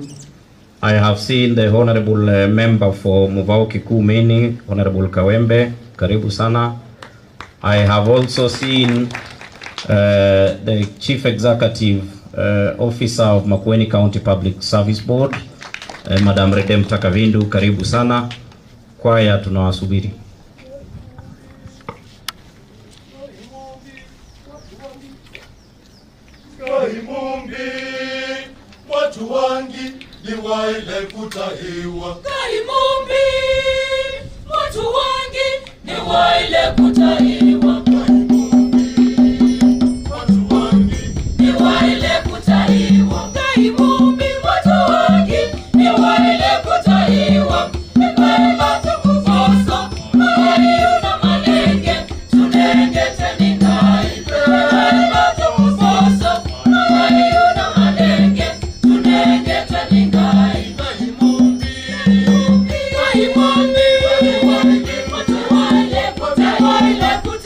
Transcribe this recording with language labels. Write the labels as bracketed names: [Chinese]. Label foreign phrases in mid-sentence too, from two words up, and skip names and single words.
[English] I have seen the Honorable Member for Muvao Kikuu Meni, Honorable Kawembe, [Swahili] karibu sana. [English] I have also seen the Chief Executive Officer of Makueni County Public Service Board, Madam Redem Takavindu, [Swahili] karibu sana. Choir tunawasubiri. [Kamba] Watu wangi niwaile kutahiwa. Kaimumbi, watu wangi niwaile kutahiwa. Kaimumbi, watu wangi niwaile kutahiwa. Kaimumbi, watu wangi niwaile kutahiwa. Nikwenda tukufoso, mahaliuna malenge, tunenge teningai. Nikwenda tukufoso, mahaliuna malenge, tunenge teningai. Kaimumbi, Kaimumbi, watu wangi, watu waile kutahiwa.